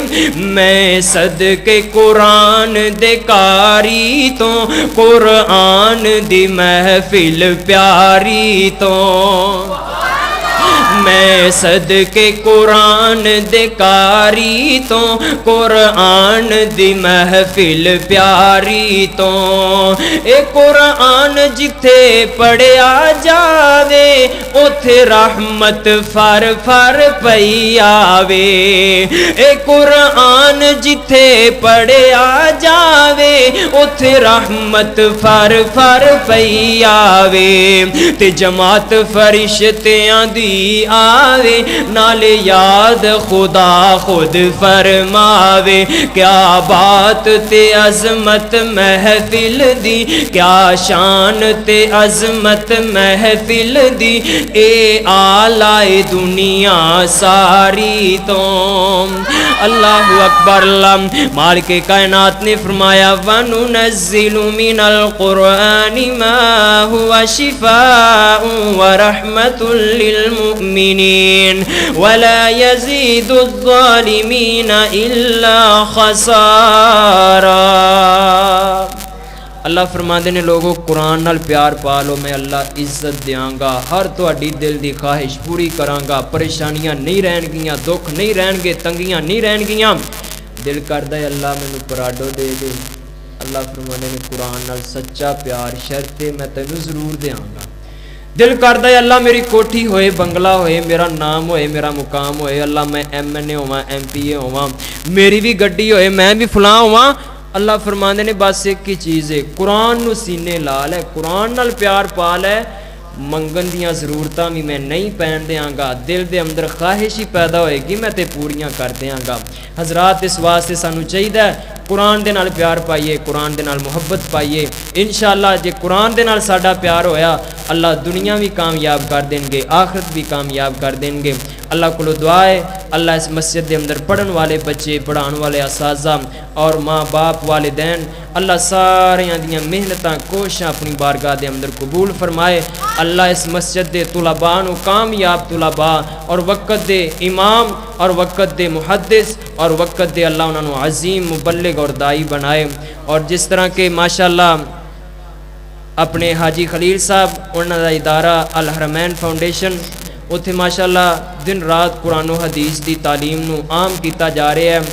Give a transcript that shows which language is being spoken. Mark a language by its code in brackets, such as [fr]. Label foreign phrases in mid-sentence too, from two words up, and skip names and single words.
[pa] میں صدقے قرآن دے کاری تو، قرآن دی محفل پیاری تو، میں صدقے قرآن دے کاری تو، قرآن دی محفل پیاری تو، اے قرآن جتھے پڑھیا جاوے اوتھے رحمت فر فر پئی آوے، اے قرآن جتھے پڑھیا جاوے اوتھے رحمت فر فر پئی آوے، تے جماعت فرشتیاں دی آوے نالے یاد خدا خود فرماوے، کیا بات تے عظمت محفل دی، کیا شان تے عظمت محفل دی، اے آلائے دنیا ساری تو۔ اللہ اکبر۔ اللہ مالک کائنات نے فرمایا [ar] وَنُنَزِّلُ مِنَ الْقُرْآنِ مَا هُوَ شِفَاءٌ وَرَحْمَةٌ لِلْمُؤْمِنِينَ وَلَا يَزِيدُ الظَّالِمِينَ إِلَّا خَسَارًا۔ [pa] اللہ فرماندے نے لوگوں قرآن نال پیار پالو، میں اللہ عزت دیاں گا، ہر تہاڈی دل دی خواہش پوری کراں گا، پریشانیاں نہیں رہن گیاں، دکھ نہیں رہن گے، تنگیاں نہیں رہن گیاں۔ دل کردا ہے اللہ مینوں پراڈو دے دے، اللہ فرماندے نے قرآن نال سچا پیار شرط میں تینوں ضرور دیاں گا۔ دل کردا ہے اللہ میری کوٹھی ہوئے, بنگلہ ہوئے, میرا نام ہوئے, میرا مقام ہوئے, اللہ میں MNA ہوا, MPA ہوا, میری بھی گڈی ہوئے, میں بھی فلاں ہوا. اللہ فرماندے نے بس ایک ہی چیز ہے, قرآن نو سینے لا لے, قرآن نال پیار پا لے, منگن دیاں ضرورتاں بھی میں نہیں پہن دیاں گا, دل دے اندر خواہش ہی پیدا ہوئے گی میں تے پوریاں کر دیاں گا. حضرات اس واسطے سانو چاہیے قرآن دے نال پیار پائیے, قرآن دے نال محبت پائیے. انشاءاللہ جے قرآن دے نال ساڈا پیار ہویا, اللہ دنیا بھی کامیاب کر دیں گے, آخرت بھی کامیاب کر دیں گے. اللہ کو دعا ہے اللہ اس مسجد دے اندر پڑھن والے بچے, پڑھان والے اساتذہ اور ماں باپ والدین, اللہ سارے دیاں محنتاں کوششاں اپنی بارگاہ دے اندر قبول فرمائے. اللہ اس مسجد دے طلباء نو کامیاب طلباء اور وقت دے امام اور وقت دے محدث اور وقت دے اللہ انہوں نے عظیم مبلغ اور دائی بنائے. اور جس طرح کہ ماشاءاللہ اپنے حاجی خلیل صاحب انہوں دا ادارہ الحرمین فاؤنڈیشن, اتھے ماشاءاللہ دن رات قرآن و حدیث دی تعلیم نو عام کیتا جا رہے ہیں.